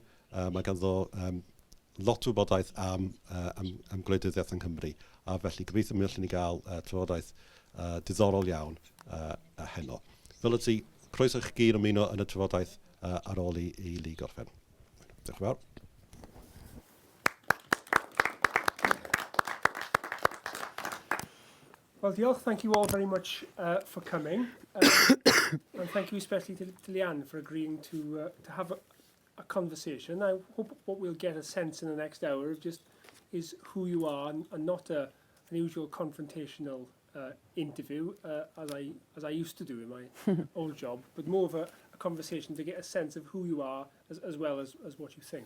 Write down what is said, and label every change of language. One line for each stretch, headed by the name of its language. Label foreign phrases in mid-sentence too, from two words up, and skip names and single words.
Welsh: Mae ganddo lot o wybodaeth am gwleidyddiaeth yn Cymru a felly gobeithio mi allwn ni gael trafodaeth diddorol iawn heno. Fel ydy, croeso chi gyd ymuno yn y trafodaeth ar ôl I Lee gorffen. Diolch yn fawr. Well, diolch.
English: Thank you all very much for coming. And thank you especially to Leanne for agreeing to have a conversation. I hope what we'll get a sense in the next hour of just is who you are and not an usual confrontational interview as I used to do in my old job, but more of a conversation to get a sense of who you are as well as what you think.